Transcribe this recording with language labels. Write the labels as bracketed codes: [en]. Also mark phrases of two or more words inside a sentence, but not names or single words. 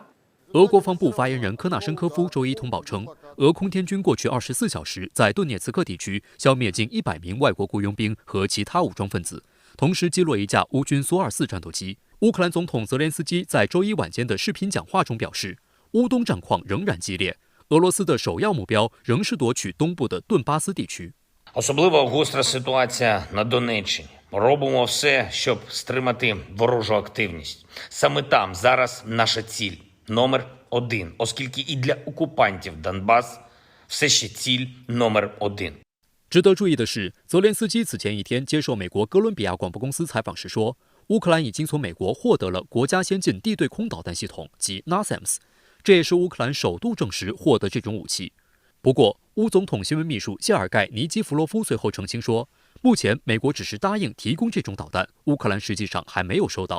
[zh] 俄国防部发言人科纳申科夫周一通报称，俄空天军过去24小时在顿涅茨克地区消灭近100名外国雇佣兵和其他武装分子，同时击落一架乌军苏24战斗机。乌克兰总统泽连斯基在周一晚间的视频讲话中表示，乌东战况仍然激烈，俄罗斯的首要目标仍是夺取东部的顿巴斯地区。 [uk] Особливо гостра ситуація на Донеччині. Робимо все, щоб стримати ворожу активність. Саме там зараз наша ціль номер 1, оскільки і для окупантів Донбас все ще ціль номер 1. [zh] 值得注意的是，泽连斯基此前一天接受美国哥伦比亚广播公司采访时说，乌克兰已经从美国获得了国家先进地对空导弹系统及 NASAMS， 这也是乌克兰首度证实获得这种武器。不过，乌总统新闻秘书谢尔盖·尼基弗罗夫随后澄清说，目前美国只是答应提供这种导弹，乌克兰实际上还没有收到。